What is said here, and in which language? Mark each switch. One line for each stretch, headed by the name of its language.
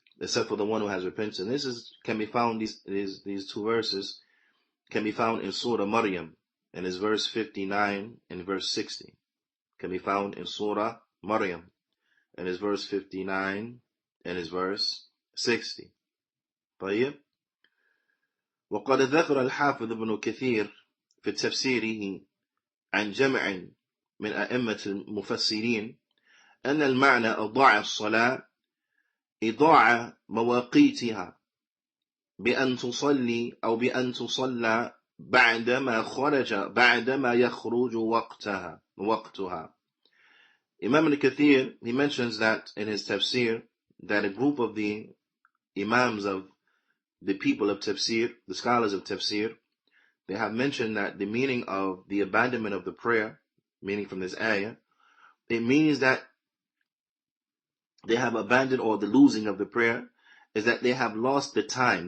English: Except for the one who has repented. And this can be found, these two verses can be found in Surah Maryam, and it's verse 59 and verse 60. Can be found in Surah Maryam, and it's verse 59 and it's verse 60.
Arabic: طيب. وقد ذكر الحافظ ابن كثير في تفسيره عن جمع من أئمة المفسرين أن المعنى أضاع الصلاة إضاع مواقيتها بأن تصلي أو بأن تصلى بعدما يخرج وقتها.
English: Imam al-Kathir, he mentions that in his tafsir, that a group of the imams of the people of tafsir, the scholars of tafsir, they have mentioned that the meaning of the abandonment of the prayer, meaning from this ayah, it means that they have abandoned, or the losing of the prayer is that they have lost the time.